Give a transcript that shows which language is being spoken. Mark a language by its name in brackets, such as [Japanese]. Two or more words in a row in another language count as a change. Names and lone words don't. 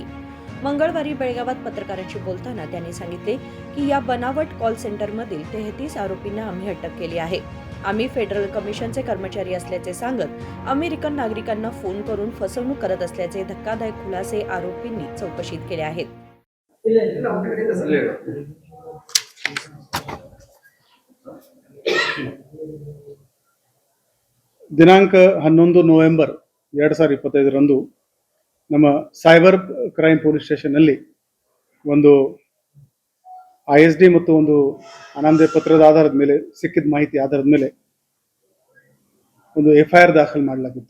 [Marathi] मंगळवारी बेळगावात पत्रकारांशी बोलताना त्यांनी सांगितले की या बनावट कॉल सेंटरमधील 33 आरोपींना आम्ही अटक केली आहे. आम्ही फेडरल कमिशनचे कर्मचारी असल्याचे सांगत अमेरिकन नागरिकांना फोन करून फसवणूक करत असल्याचे धक्कादायक खुलासे आरोपींनी चौकशीत केले आहेत. [Kannada] ದಿನಾಂಕ 11 ನವೆಂಬರ್ 2025ರಂದು ನಮ್ಮ [English] cyber crime police [Kannada] ಸ್ಟೇಷನ್ನಲ್ಲಿ ಒಂದು ISD ಮತ್ತು ಒಂದು ಅನಾಮಧೇಯ ಪತ್ರದ ಆಧಾರದ ಮೇಲೆ ಸಿಕ್ಕಿದ ಮಾಹಿತಿ ಆಧಾರದ ಮೇಲೆ ಒಂದು FIR ದಾಖಲು ಮಾಡಲಾಗಿತ್ತು.